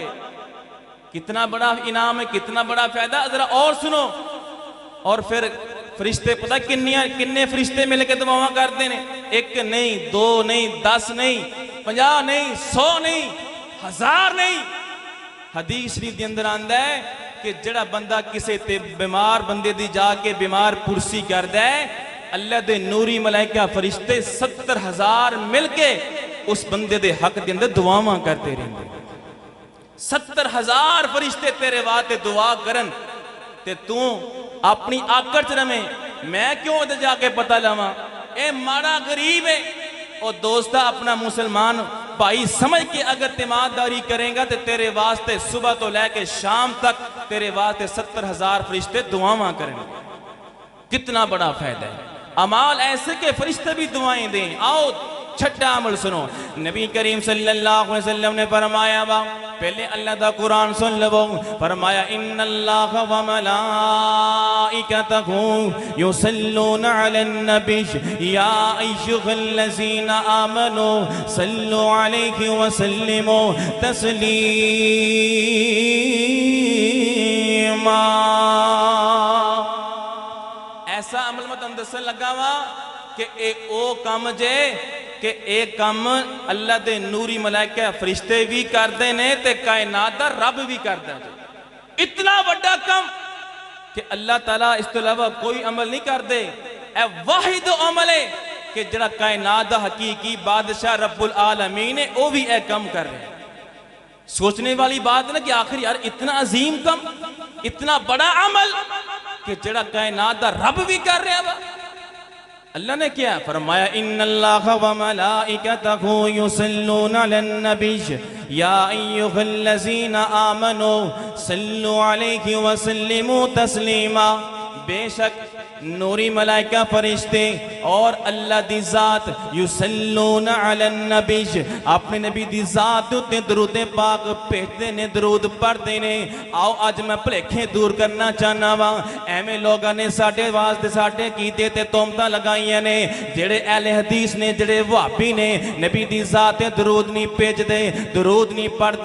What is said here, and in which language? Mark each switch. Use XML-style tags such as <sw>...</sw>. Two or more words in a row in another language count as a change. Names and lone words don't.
<hi>कितना बड़ा इनाम है, कितना बड़ा फायदा, जरा और सुनो।</hi> <pa>اور فیر فرشتے پتا کنّے فرشتے ملکے دعاواں کرتے ہیں?</pa> <hi>1 नहीं, 2 नहीं, 10 नहीं, 50 नहीं, 100 नहीं, 1000 नहीं।</hi> <pa>حدیث شریف کے اندر آندا ہے کہ جڑا بندہ کسی تے بیمار بندے دی جاکے بیمار پرسی کردا ہے، اللہ دے نوری ملائکہ فرشتے 70,000 ملکے اس بندے دے حق کے اندر دعاواں کرتے رہندے. 70,000 فرشتے تیرے واسطے دعا کرن تے تو اپنی آکڑ چ رویں، میں کیوں ادھر جاکے پتا لواں? اے ماڑا غریب ہے.</pa> <hi>और दोस्ता अपना मुसलमान भाई समझ के अगर तीमारदारी करेगा तो तेरे वास्ते सुबह तो लेके शाम तक तेरे वास्ते 70,000 फरिश्ते दुआवां करेंगे। कितना बड़ा फायदा है। अमाल ऐसे के फरिश्ते भी दुआएं दें। आओ छठा अमल सुनो। नबी करीम</hi> <ar>صلى الله عليه وسلم</ar> <hi>ने फरमाया वा, पहले अल्लाह दा कुरान सुन लो, फरमाया</hi> <ar>إن الله وملائكته يصلون على النبي يا أيها الذين آمنوا صلوا عليه وسلموا تسليما.</ar> <pa>ایسا عمل میں تہانوں دسن لگا وا کہ اے او کام جے کہ ایک کام اللہ دے نوری ملائکہ فرشتے بھی کرتے نے تے کائنات دا رب بھی کرتا ہے.</pa> <hi>इतना बड़ा काम कि अल्लाह ताला इस तो अलावा कोई अमल नहीं करते।</hi> <pa>اے واحد عمل ہے کہ جڑا کائنات دا حقیقی بادشاہ رب العالمین ہے وہ بھی اے کام کر رہے ہیں.</pa> <hi>सोचने वाली बात है ना कि आखिर यार इतना अजीम कम, इतना बड़ा अमल कि</hi> <pa>جیڑا کائنات دا رب بھی کر رہا وا.</pa> <hi>अल्लाह ने क्या फरमाया,</hi> <ar>إن الله وملائكته يصلون على النبي يا أيها الذين آمنوا صلوا عليه وسلموا تسليما.</ar> <pa>بیشک نوری ملائکہ فرشتے اور اللہ دی ذات</pa> <ar>يصلون على النبي,</ar> <pa>اپنے نبی دی ذات اتے درود پاک بھیجتے نے، درود پڑھتے نے. آؤ اج میں بھلیکھے دور کرنا چاہنا وا۔ ایویں لوگوں نے ساڈے واسطے ساڈے کیتے تے تہمتاں لگائیاں نے، جیڑے اہل حدیث نے، جیڑے وہابی نے، نبی دی ذات تے درود نہیں بھیجدے، درود نہیں پڑھدے.</pa>